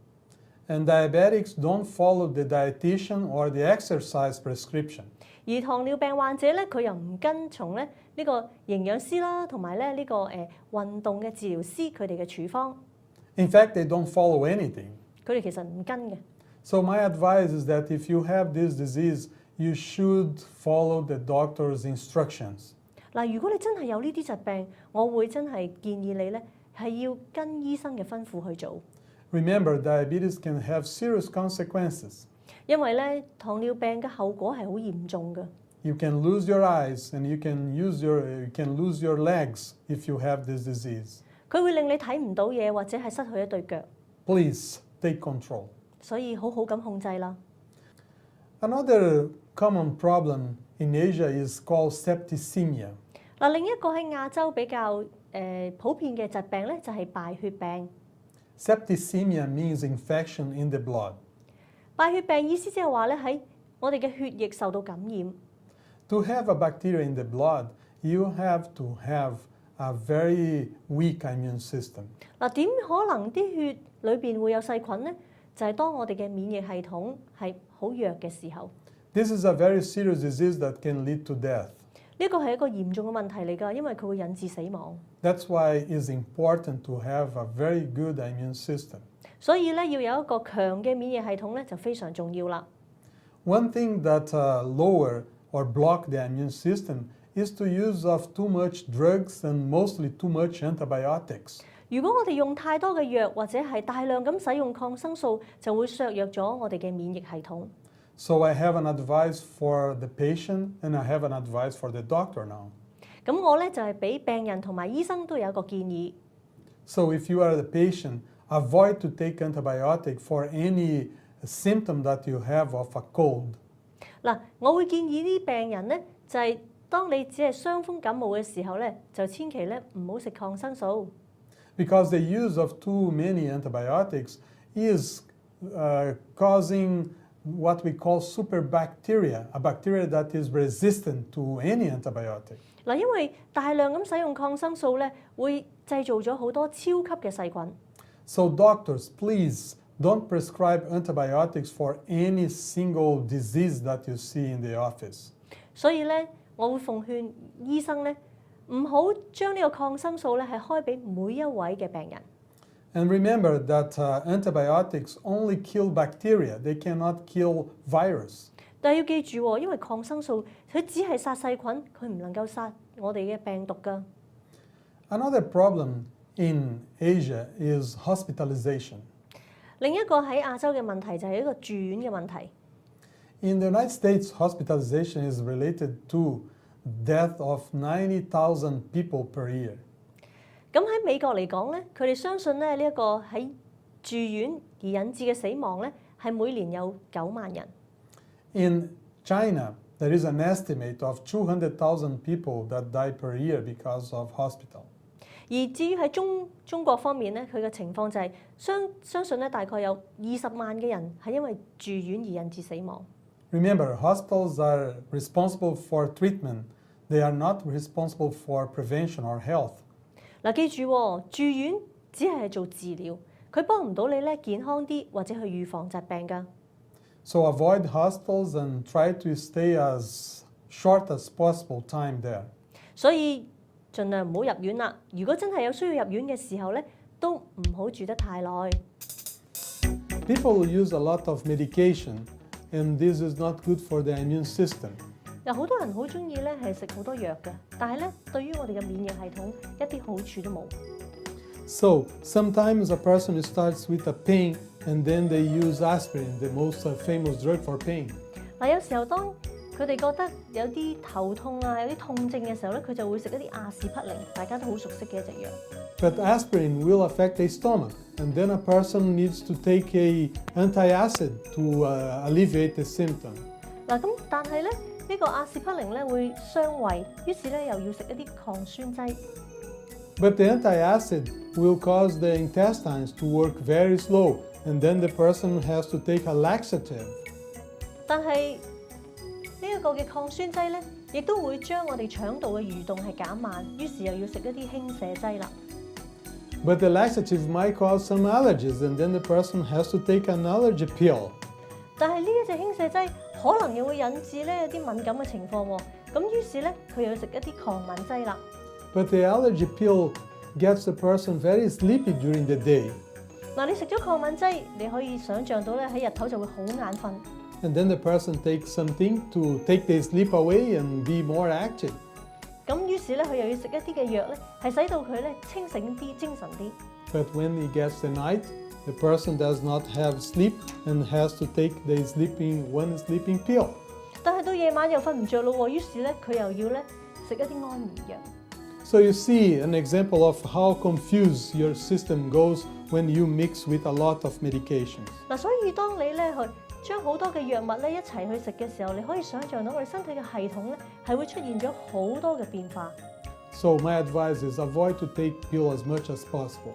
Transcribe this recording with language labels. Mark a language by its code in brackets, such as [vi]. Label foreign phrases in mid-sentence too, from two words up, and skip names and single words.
[en] And diabetics don't follow the dietitian or the exercise prescription. [yue] 而糖尿病患者咧，佢又唔跟從咧呢個營養師啦，同埋咧呢個運動嘅治療師佢哋嘅處方。 [en] In fact, they don't follow anything. [yue] 佢哋其實唔跟嘅。 [en] So my advice is that if you have this disease, you should follow the doctor's instructions. [yue] 嗱，如果你真係有呢啲疾病，我會真係建議你咧係要跟醫生嘅吩咐去做。 [en] Remember, diabetes can have serious consequences. [yue] 因為咧糖尿病嘅後果係好嚴重嘅。 [en] You can lose your eyes and you can lose your legs if you have this disease. [yue] 佢會令你睇唔到嘢，或者係失去一對腳。 [en] Please take control. [yue] 所以好好咁控制啦。 [en] Another common problem in Asia is called septicemia. [yue] 嗱，另一個喺亞洲比較普遍嘅疾病咧，就係敗血病。 [en] Septicemia means infection in the blood. [yue] 敗血病意思即係話咧喺我哋嘅血液受到感染。 [en] To have a bacteria in the blood, you have to have a very weak immune system. [yue] 嗱，點可能啲血裏邊會有細菌呢？就係當我哋嘅免疫系統係好弱嘅時候。 [en] This is a very serious disease that can lead to death. [yue] 呢個係一個嚴重嘅問題嚟㗎，因為佢會引致死亡。 [en] That's why it's important to have a very good immune system. [yue] 所以咧，要有一個強嘅免疫系統咧，就非常重要啦。 [en] One thing that lower or block the immune system is to use of too much drugs and mostly too much antibiotics. [yue] 如果我哋用太多嘅藥或者係大量咁使用抗生素，就會削弱咗我哋嘅免疫系統。 [en] So I have an advice for the patient and I have an advice for the doctor now. [yue] 咁我咧就係俾病人同埋醫生都有一個建議。 [en] So if you are the patient, avoid to take antibiotic for any symptom that you have of a cold. [yue] 嗱，我會建議啲病人咧，就係當你只係傷風感冒嘅時候咧，就千祈咧唔好食抗生素。 [en] Because the use of too many antibiotics is causing what we call superbacteria, a bacteria that is resistant to any antibiotic. [yue] 嗱，因為大量咁使用抗生素咧，會製造咗好多超級嘅細菌。 [en] So doctors, please don't prescribe antibiotics for any single disease that you see in the office. [yue] 所以咧，我會奉勸醫生咧，唔好將呢個抗生素咧係開俾每一位嘅病人。 [en] And remember that antibiotics only kill bacteria, they cannot kill virus. [yue] 但係要記住喎，因為抗生素佢只係殺細菌，佢唔能夠殺我哋嘅病毒㗎。 [en] Another problem in Asia is hospitalization. [yue] 另一個喺亞洲嘅問題就係一個住院嘅問題。 [en] In the United States, hospitalization is related to death of 90,000 people per year. [yue] 咁喺美國嚟講咧，佢哋相信咧呢一個喺住院而引致嘅死亡咧，係每年有9萬人。 [en] In China, there is an estimate of 200,000 people that die per year because of hospital. [yue] 而至於喺中國方面咧，佢嘅情況就係相信咧大概有20萬嘅人係因為住院而引致死亡。 [en] Remember, hospitals are responsible for treatment. They are not responsible for prevention or health. [yue] 嗱，記住喎，住院只係做治療，佢幫唔到你咧健康啲或者去預防疾病㗎。 [en] So avoid hospitals and try to stay as short as possible time there. [yue] 所以盡量唔好入院啦。如果真係有需要入院嘅時候咧，都唔好住得太耐。 [en] People use a lot of medication, and this is not good for the immune system. [yue] 有好多人好中意咧係食好多藥嘅，但係咧對於我哋嘅免疫系統一啲好處都冇。 [en] So sometimes a person starts with a pain, and then they use aspirin, the most famous drug for pain. [yue] 嗱，有時候當佢哋覺得有啲頭痛啊，有啲痛症嘅時候咧，佢就會食一啲阿士匹靈，大家都好熟悉嘅一隻藥。 [en] But aspirin will affect the stomach, and then a person needs to take a antacid to alleviate the symptom. [yue] 嗱，咁但係咧呢個阿士匹靈咧會傷胃，於是咧又要食一啲抗酸劑。 [en] But the antacid will cause the intestines to work very slow, and then the person has to take a laxative. [yue] 但係呢一個嘅抗酸劑咧，亦都會將我哋腸道嘅蠕動係減慢，於是又要食一啲輕瀉劑啦。 [en] But the laxative might cause some allergies, and then the person has to take an allergy pill. [yue] 但係呢一隻輕瀉劑可能又會引致咧有啲敏感嘅情況喎，咁於是咧佢又要食一啲抗敏劑啦。 [en] But the allergy pill gets the person very sleepy during the day. [yue] 嗱，你食咗抗敏劑，你可以想像到咧喺日頭就會好眼瞓。 [en] And then the person takes something to take the sleep away and be more active. [yue] 咁於是咧佢又要食一啲嘅藥咧，係使到佢咧清醒啲、精神啲。 [en] But when he gets the night, the person does not have sleep and has to take the one sleeping pill. [yue] 但係到夜晚又瞓唔着咯喎，於是咧佢又要咧食一啲安眠藥。 [en] So you see an example of how confused your system goes when you mix with a lot of medications. [yue] 嗱，所以當你咧去將好多嘅藥物咧一齊去食嘅時候，你可以想像到我哋身體嘅系統咧係會出現咗好多嘅變化。 [en] So my advice is avoid to take pill as much as possible.